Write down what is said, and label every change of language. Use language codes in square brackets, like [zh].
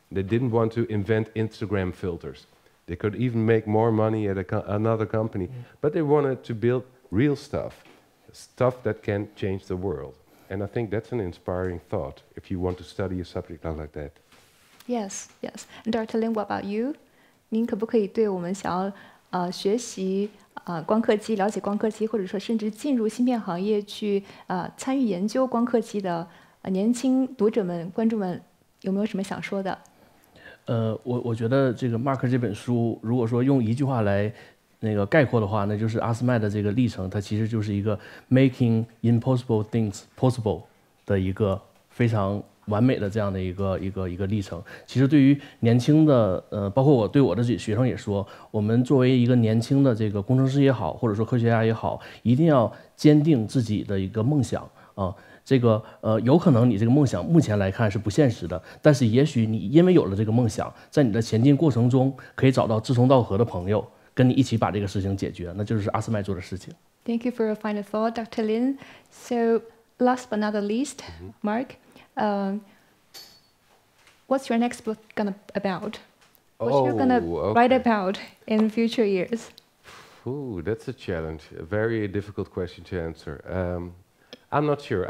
[en] They didn't want to invent Instagram filters. They could even make more money at another company, but they wanted to build real stuff, stuff that can change the world. And I think that's an inspiring thought if you want to study a subject like that. Yes, yes. And Dr. Lin, what about you? [zh] 您可不可以对我们想要学习光刻机、了解光刻机，或者说甚至进入芯片行业去参与研究光刻机的年轻读者们、观众们，有没有什么想说的？我觉得这个 Mark 这本书，如果说用一句话来概括的话，那就是阿斯麦的这个历程，它其实就是一个 [en] making impossible things possible [zh] 的一个非常完美的这样的一个历程。其实对于年轻的包括我对我的学生也说，我们作为一个年轻的这个工程师也好，或者说科学家也好，一定要坚定自己的一个梦想啊。这个有可能你这个梦想目前来看是不现实的，但是也许你因为有了这个梦想，在你的前进过程中可以找到志同道合的朋友，跟你一起把这个事情解决，那就是阿斯麦做的事情。 [en] Thank you for your final thought, Dr. Lin. So, last but not the least, Mark, what's your next book about? What you're gonna write about in future years? Ooh, that's a challenge. A very difficult question to answer. I'm not sure.